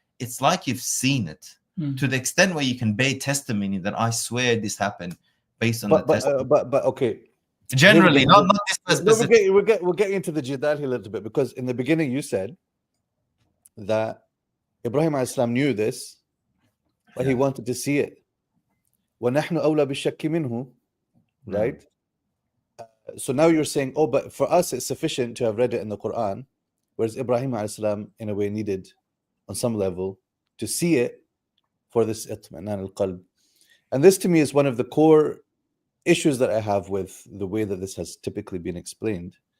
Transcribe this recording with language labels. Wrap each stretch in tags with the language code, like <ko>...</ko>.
<en>It's like you've seen it to the extent where you can bear testimony that I swear this happened based on the testimony. But okay. Generally, not this specific. We're getting into the jidal here a little bit, because in the beginning you said that Ibrahim alayhi salam knew this, but he wanted to see it.</en> <ar>وَنَحْنُ أَوْلَى بِالشَّكِّ مِنْهُ, right?</ar> <en>So now you're saying, but for us it's sufficient to have read it in the Quran, whereas Ibrahim alayhi salam in a way needed, on some level, to see it for this itminan al-qalb. And this to me is one of the core issues that I have with the way that this has typically been explained.</en>